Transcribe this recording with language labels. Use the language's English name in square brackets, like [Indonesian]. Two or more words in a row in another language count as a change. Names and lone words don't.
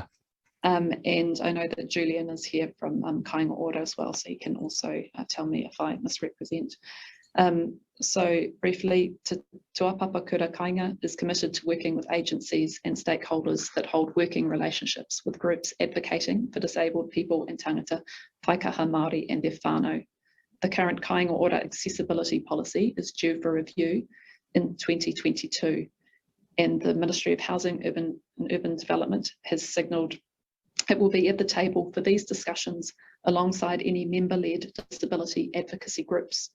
[English] And I know that Julian is here from Kainga Order as well, so you can also tell me if I misrepresent. So briefly, Te Tuapapa Kura Kainga is committed to working with agencies and stakeholders that hold working relationships with groups advocating for disabled people and [Māori] tangata whaikaha Māori [English] and their whānau. The current Kainga Order accessibility policy is due for review in 2022, and the Ministry of Housing and Urban Development has signalled it will be at the table for these discussions alongside any member-led disability advocacy groups.